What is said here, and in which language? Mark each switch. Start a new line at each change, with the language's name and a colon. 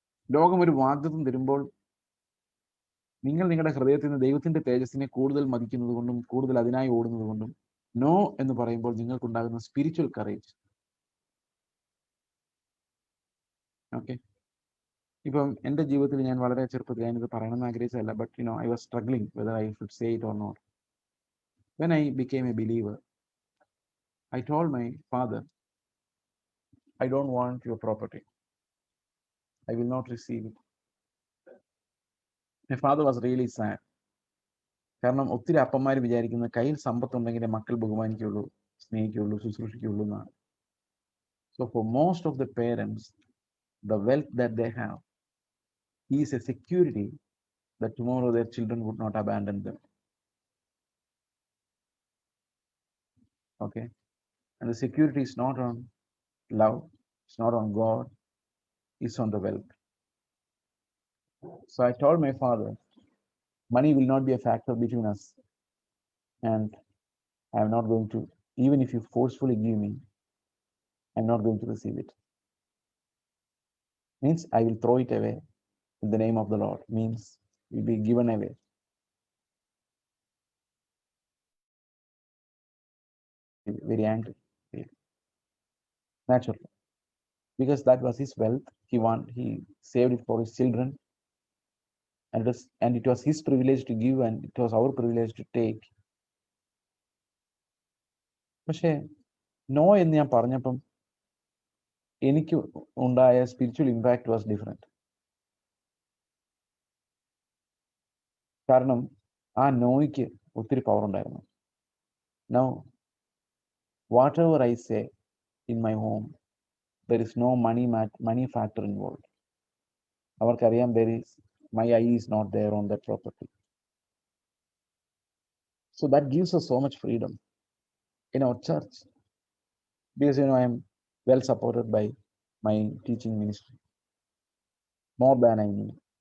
Malayalam: ലോകം ഒരു വാഗ്ദത്തം തരുമ്പോൾ നിങ്ങൾ നിങ്ങളുടെ ഹൃദയത്തിൽ നിന്ന് ദൈവത്തിന്റെ തേജസ്സിനെ കൂടുതൽ മതിക്കുന്നത് കൊണ്ടും കൂടുതൽ അതിനായി ഓടുന്നത് കൊണ്ടും നോ എന്ന് പറയുമ്പോൾ നിങ്ങൾക്കുണ്ടാകുന്ന സ്പിരിച്വൽ കറേജ്.
English: okay,
Malayalam: ഇപ്പം എൻ്റെ ജീവിതത്തിൽ ഞാൻ വളരെ ചെറുപ്പത്തിൽ, ഞാനിത് പറയണമെന്ന് ആഗ്രഹിച്ചതല്ല,
English: But I was struggling whether I should say it or not. When I became a believer, I told my father, I don't want your property. I will not receive it. My father was really sad.
Malayalam: കാരണം ഒത്തിരി അപ്പന്മാർ വിചാരിക്കുന്നത് കയ്യിൽ സമ്പത്തുണ്ടെങ്കിലേ മക്കൾ ബഹുമാനിക്കുള്ളൂ, സ്നേഹിക്കുള്ളൂ, ശുശ്രൂഷിക്കുള്ളൂ എന്നാണ്.
English: So for most of the parents, the wealth that they have is a security that tomorrow their children would not abandon them. Okay? And the security is not on love, it's not on God, it's on the wealth. So I told my father, money will not be a factor between us, and I am not going to, even if you forcefully give me, I'm not going to receive it. Means I will throw it away in the name of the Lord. Means it will be given away. Very angry, naturally, because that was his wealth. He saved it for his children, and it was his privilege to give, and it was our privilege to take.
Malayalam: പക്ഷേ no എന്ന് ഞാൻ പറഞ്ഞപ്പം എനിക്ക് ഉണ്ടായ
English: Spiritual impact was different.
Malayalam: കാരണം ആ നോയ്ക്ക് ഒത്തിരി power ഉണ്ടായിരുന്നു.
English: No, whatever I say in my home, there is no money factor involved.
Malayalam: അവർക്കറിയാം
English: my eye is not there on that property. So that gives us so much freedom in our church, because I am well supported by my teaching ministry, more than I need.